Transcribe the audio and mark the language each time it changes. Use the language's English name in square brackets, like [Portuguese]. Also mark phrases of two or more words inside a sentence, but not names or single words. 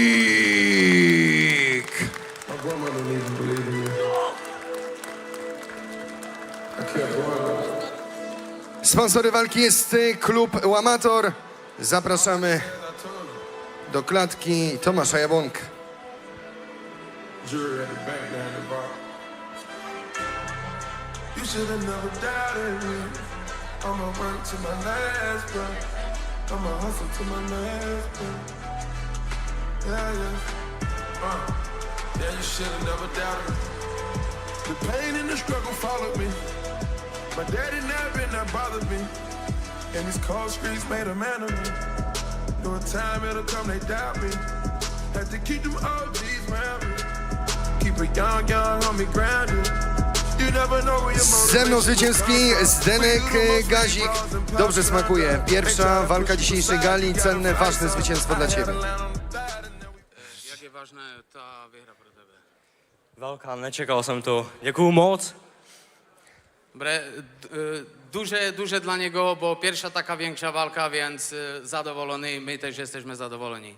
[Polish] Sponsorem walki jest klub Łamator. Zapraszamy do klatki Tomasza Jabłonka. [English] Jury at the back down the bar. You should have never doubted me. I'ma work to my last breath. I'ma hustle to my last breath. Yeah, yeah. Yeah, you should have never doubted me. The pain and the struggle followed me. My daddy never that bothered me. And these cold streets made a man of me. Knew a time it'll come, they doubt me. Had to keep them OGs around me. Keep a young homie grounded. You never know where your [Polish] Ze mną zwycięski Zdenek Gazik. Dobrze smakuje. Pierwsza walka dzisiejszej gali. Cenne, ważne zwycięstwo dla Ciebie. Jakie ważne ta wygra [Czech] pro tebe? Velká, nečekal jsem to. Děkuju moc. [Polish] Duże dla niego, bo pierwsza taka większa walka, więc zadowolony. My też jesteśmy zadowoleni.